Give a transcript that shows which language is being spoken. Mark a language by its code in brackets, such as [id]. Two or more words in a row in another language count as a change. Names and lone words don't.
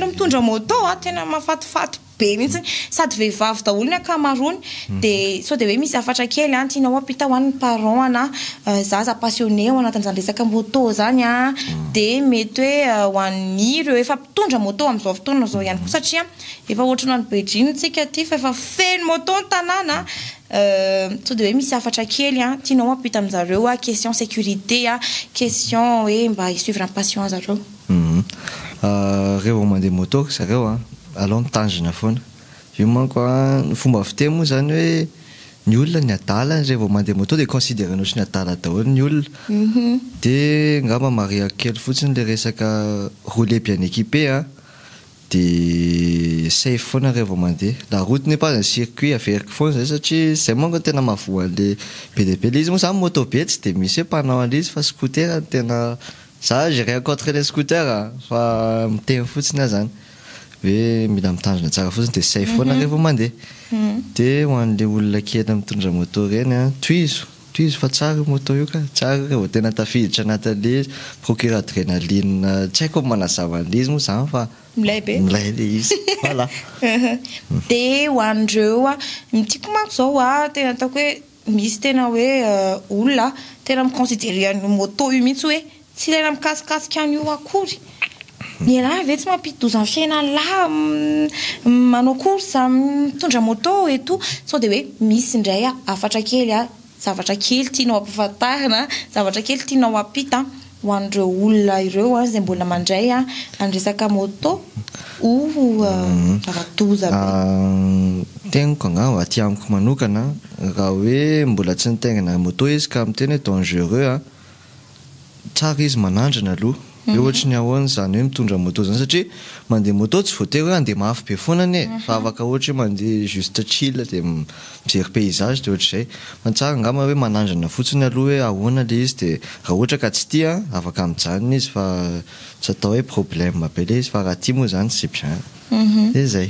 [mg] mitondra moto tena mafatifaty be mihitsy sady vehivavy daholo ny ankamaroany dia sao dia hoe misy zavatra kely tiana ho ampita ho an'ny parent zaza passionné ho anatin'izany resaka moto zany dia mety hoe ho an'ny ireo efa mpitondra moto amin'izao fotoana zao ihany koa satria efa ohatrany any Beijing tsika ty fa efa feno moto ny tanàna sao dia hoe misy zavatra kely tiana ho ampita amin'izareo [fr] question sécurité [mg] question hoe mba hisuivre ny passion zareo reo mandeha moto zareo aloha mitandrina foana io manko ny fomba fiteny moa zany hoe ny olona ny adala rehefa mandeha moto dia considéranao sy ny adala daholo ny olona dia ngamba maria kely fotsiny le resaka [fr] rouler bien équipé [mg] dia safe foana rehefa mandeha [fr] la route n'est pas un circuit [mg] averiko foana zay satria zay manko tena mahavoan'le be dia be le izy moa zany moto be tsy dia misy hoe mpanao an'le izy fa scooter tena za [fr] j'ai rien contre les scooters [mg] fa miteny fotsiny zany hoe mila mitandrina tsara fotsiny dia safe foana rehefa mandeha dia ho an'le olona kely mitondra moto reny tohizo fa tsara moto io ka tsara rehefa tena tafiditra anatin'le izy [fr] procure adrénaline [mg] tsy haiko manazava an'le izy moa zany fa milay le izy voilà dia ho an'ireo mitiako manko zao tena ataoko hoe misy tena hoe olona tena miconsidérer ny moto io mihitsy hoe tsy ilaina mikasikasika an'io akory ny raha ve tsy mampity dozany fiainan'lahy manao course mitondra moto [fr] et tout [mg] sao dia hoe misy indray afatra kely zavatra kely tianao ampahafantarina zavatra kely tianao ampita ho an'ireo olona ireo izay mbola mandray any resaka moto zava-doza be teniko angamba aty amiko manokana raha hoe mbola tsy nitaingina moto izy ka miteny hoe dangereux tsara izy manandrana aloha eo ohatra ny ahoana zany hoe mitondra moto zany satria mandeha moto tsy voatery hoe andeha mafy be foanany fa afaka ohatra hoe mandeha juste chill dia mijery paysage dia ohatr'izay mantsara angamba hoe manandrana fotsiny aloha hoe ahoana le izy dia raha ohatra ka tsy tia afaka mijanona izy fa tsy atao hoe problème be le izy fa raha tia moa zany [fr] c'est bien [mg] dia zay